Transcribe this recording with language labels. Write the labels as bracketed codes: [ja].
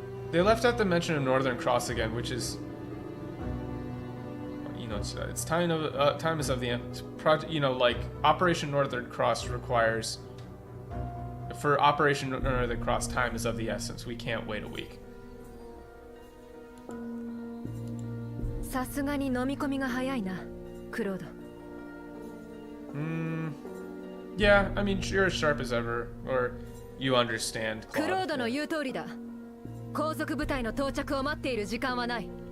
[en] They left out the mention of Northern Cross again, which is, you know, it's time is of the project. You know, like Operation Northern Cross requires, for Operation Northern Cross, time is of the essence. We can't wait a week. [ja] さすがに飲み込みが早いな、クロード。 [en] Yeah, I mean, you're as sharp as ever, or you understand. [ja] クロードの言う通りだ。後続部隊の到着を待っている時間はない。